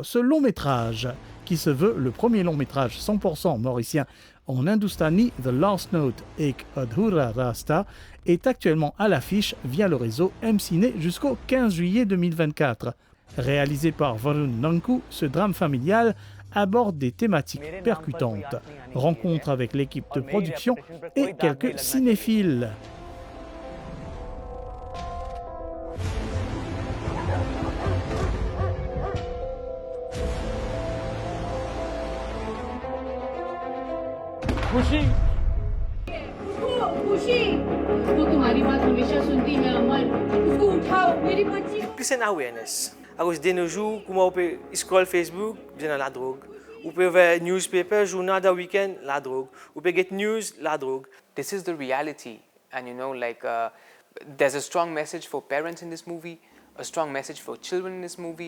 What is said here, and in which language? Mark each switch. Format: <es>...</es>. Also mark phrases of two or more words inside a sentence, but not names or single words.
<fr>Ce long métrage, qui se veut le premier long métrage 100% mauricien en Hindoustani, The Last Note Ek Adhura Rasta, est actuellement à l'affiche via le réseau M-Ciné jusqu'au 15 juillet 2024. Réalisé par Varun Nanku, ce drame familial aborde des thématiques percutantes, rencontre avec l'équipe de production et quelques cinéphiles.</fr> <hi>खुशी खुशी वो तुम्हारी बात हमेशा सुनती है अमर उसको उठाओ मेरी बच्ची</hi> <fr>Plus une awareness. Alors, de nos jours, comment on peut scroll Facebook, bien la drogue. On peut voir newspaper, journal de week-end, la drogue. On peut</fr> <en>get news,</en> <fr>la drogue.</fr> <en>This is the reality, and there's a strong message for parents in this movie, a strong message for children in this movie.</en>